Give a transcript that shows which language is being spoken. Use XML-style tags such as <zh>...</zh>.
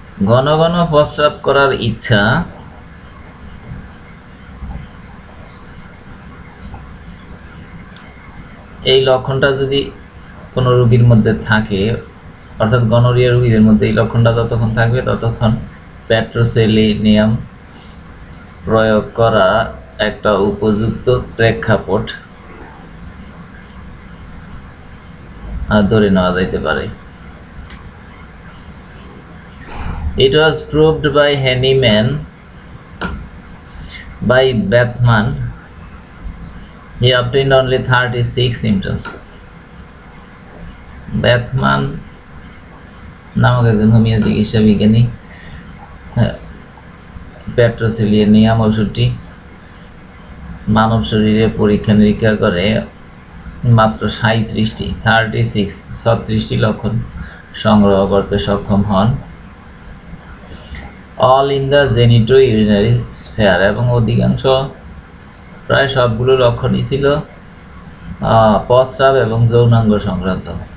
<bn>ঘন ঘন প্রস্রাব করার ইচ্ছা এই লক্ষণটা যদি কোনো রোগীর মধ্যে থাকে, অর্থাৎ গনোরিয়া রোগীদের মধ্যে এই লক্ষণটা যতক্ষণ থাকবে ততক্ষণ পেট্রোসেলিনিয়াম প্রয়োগ করা একটা উপযুক্ত প্রেক্ষাপট ধরে নেওয়া যাইতে পারে।</bn> <en>It was proved by Henneman by Bethman. He obtained only 36 symptoms.</en> <bn>Bethman নামক একজন হোমিও চিকিৎসা বিজ্ঞানী পেট্রোসেলিনিয়াম ওষুধটি মানব শরীরে পরীক্ষা নিরীক্ষা করে মাত্র 36টি লক্ষণ সংগ্রহ করতে সক্ষম হন,</bn> <en>all in the genito urinary sphere,</en> <bn>এবং অধিকাংশ প্রায় সবগুলো লক্ষণই ছিল প্রস্রাব এবং যৌনাঙ্গ সংক্রান্ত।</bn>